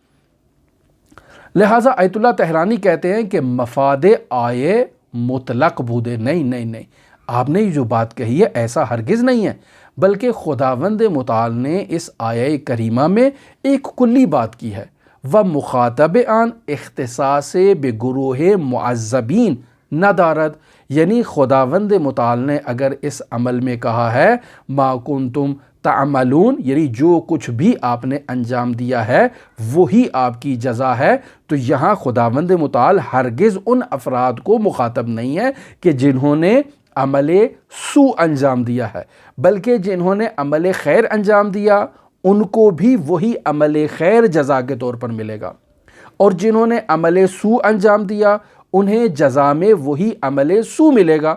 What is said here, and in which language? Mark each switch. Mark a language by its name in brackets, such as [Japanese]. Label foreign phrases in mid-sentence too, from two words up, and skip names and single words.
[Urdu] لہٰذا آیت اللہ طحرانی کہتے ہیں کہ [Persian] مفاد آئے مطلق بودے، [Urdu] نہیں، آپ نے جو بات کہی ہے ایسا ہرگز نہیں ہے، بلکہ خداوند متعال نے اس آیہ کریمہ میں ایک کلی بات کی ہے۔ [Persian] وَمُخَاطَبِ عَنْ اختصاص بِگُرُوحِ مُعَذَّبِین نَدَارَد، [Urdu] یعنی خداوند متعال نے اگر اس عمل میں کہا ہے [Arabic] مَا كُنْتُمْ تعملون، [Urdu] یعنی جو کچھ بھی آپ نے انجام دیا ہے وہی آپ کی جزا ہے، تو یہاں خداوند متعال ہرگز ان افراد کو مخاطب نہیں ہے کہ جنہوں نے عمل سوء انجام دیا ہے، بلکہ جنہوں نے عمل خیر انجام دیا ان کو بھی وہی عمل خیر جزا کے طور پر ملے گا، اور جنہوں نے عمل سوء انجام دیا انہیں جزا میں وہی عمل سوء ملے گا۔